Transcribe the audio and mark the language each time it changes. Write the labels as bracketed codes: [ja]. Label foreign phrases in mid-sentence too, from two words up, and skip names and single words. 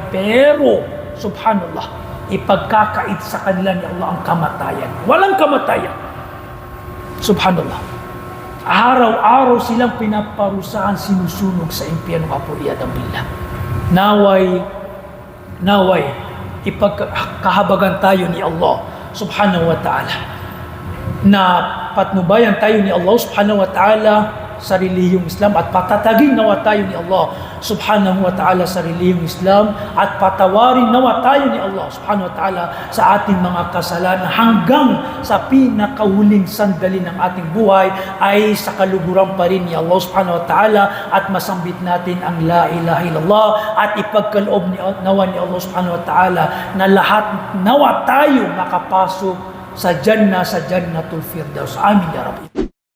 [tl] Pero subhanallah, ipagkakait sa kanila ni Allah ang kamatayan. Walang kamatayan. Subhanallah. Araw-araw silang pinaparusahan, sinusunog sa impyernong apoy. Billah. Naway, ipagkahabagan tayo ni Allah [ar] سبحانه وتعالى, [tl] na patnubayan tayo ni Allah [ar] سبحانه وتعالى [tl] sa relihiyong Islam, at patatagin nawa tayo ni Allah [ar] سبحانه وتعالى [tl] sa relihiyong Islam, at patawarin nawa tayo ni Allah [ar] سبحانه وتعالى [tl] sa ating mga kasalanan hanggang sa pinakahuling sandali ng ating buhay ay sa kaluguran pa rin ni Allah [ar] سبحانه وتعالى, [tl] at masambit natin ang [ar] لا إله إلا الله, [tl] at ipagkaloob nawa ni Allah subhanahu wa ta'ala na lahat nawa tayo makapasok sa Jannatul Firdaus. [ar] آمين يا ربي.